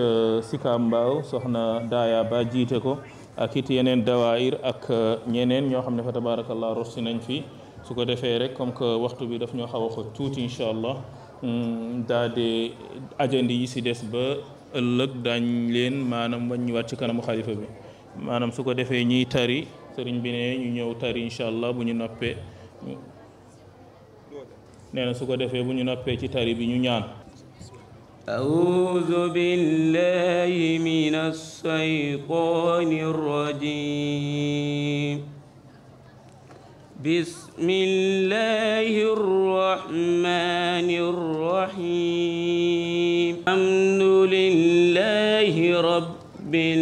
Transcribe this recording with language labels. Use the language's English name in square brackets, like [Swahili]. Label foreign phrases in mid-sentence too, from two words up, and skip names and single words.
[Wolof] Sika Mbaaw soxna Daaya Ba jiite ko ak it yeneen dawaayir ak ñeneen ñoo xam ne fa tabarakallah rot si nañ fi su ko defee rek [French] comme que [Wolof] waxtu bi daf ñoo xaw a xoj tuuti [Arabic] إن شاء الله [Wolof] daa de ajandi yi si des ba ëllëg daañ leen maanaam wàññiwaat ci kanamu xalifa bi maanaam su ko defee ñiy tari sëriñ bi ne ñu ñëw tari [Arabic] إن شاء الله [Wolof] bu ñu noppee nee na su ko defee bu ñu noppee ci tari bi ñu ñaan [Arabic] أعوذ بالله من الشيطان الرجيم بسم الله الرحمن الرحيم الحمد لله رب